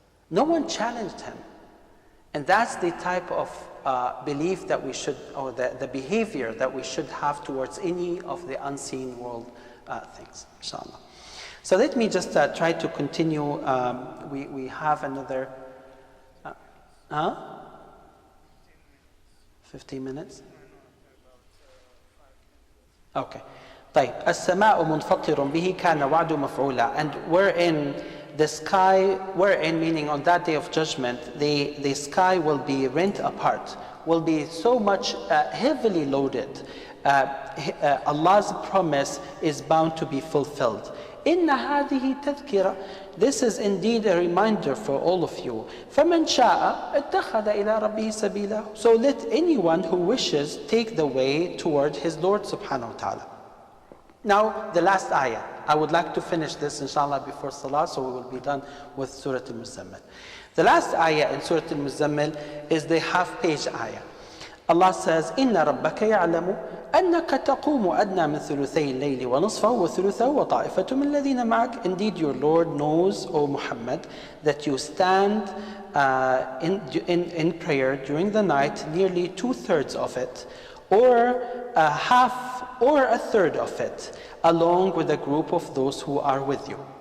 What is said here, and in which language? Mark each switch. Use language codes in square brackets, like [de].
[en] No one challenged him. And that's the type of belief that we should, or the behavior that we should have towards any of the unseen world things, inshallah. So let me just try to continue. We have another, 15 minutes? Okay. [ar] طيب السماء منفطر به كان وعد مفعولا. [en] And wherein the sky, wherein meaning on that day of judgment, the sky will be rent apart, will be so much heavily loaded. Allah's promise is bound to be fulfilled. [ar] إِنَّ هَذِهِ تَذْكِرَةٌ. [en] This is indeed a reminder for all of you. [ar] فَمَنْ شَاءَ اتَّخَذَ إِلَىٰ رَبِّهِ سَبِيلًا. [en] So let anyone who wishes take the way toward his Lord subhanahu wa ta'ala. Now, the last ayah. I would like to finish this, inshallah, before Salah, so we will be done with Surat al-Muzammil. The last ayah in Surat al-Muzammil is the half-page ayah. Allah says, [ar] إِنَّ رَبَّكَ يَعْلَمُ أَنَّكَ تَقُومُ أَدْنَى مِنْ ثُلُثَيِ اللَّيْلِ وَنُصْفَهُ وَثُلُثَهُ وَطَائِفَةٌ مِنَ الَّذِينَ مَعَكَ. [en] Indeed, your Lord knows, O Muhammad, that you stand in prayer during the night, nearly 2/3 of it, or half or a third of it, along with a group of those who are with you.